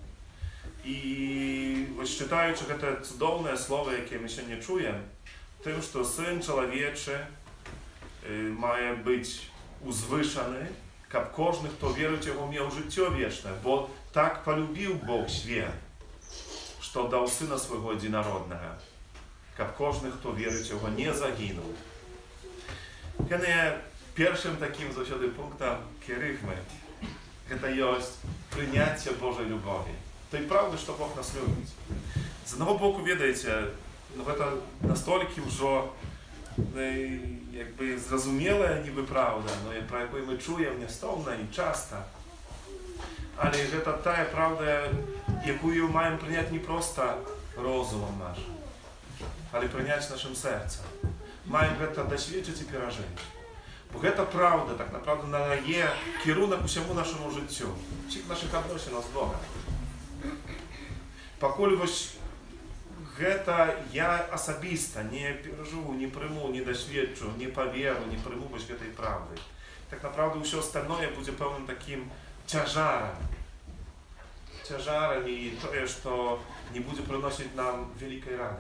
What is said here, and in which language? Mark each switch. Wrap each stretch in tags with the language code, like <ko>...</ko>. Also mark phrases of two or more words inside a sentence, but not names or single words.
<uk>І ось читаючи це цудовне слово, яке ми сьогодні чуємо, тим, що Син Чоловічий має бути узвишений, каб кожен, хто вірить в Його, мав життя вічне, бо так полюбив Бог світ, що дав Сина Свого одинородного, каб кожен, хто вірить в Його, не загинув. Першим таким завжди пунктом керигми це є прийняття Божої любові.</uk> <pl>To i prawda, że Bóg nas lubi. Z jednego boku, wiecie, to</pl> <uk>настільки вже</uk> <pl>jakby zrozumiałe niby prawda,</pl> <uk>про яку ми чуємо нестомно і часто. Але це та правда, яку маємо прийняти не просто розумом нашим, але прийняти нашим серцем. Маємо це досвідчити і пережити. Бо це правда, так naprawdę надає керунок усьому нашому життю, всіх наших відносин з Богом.</uk> <be>Покуль ось гэта я асабіста не перажыву, не прыму, не дасведчу, не паверу, не прыму вось гэтай правды. Так направду ўсё остальное будзе пэўным такім цяжарам. Цяжарам і тое, што не будзе прыносіць нам вялікай радасці.</be>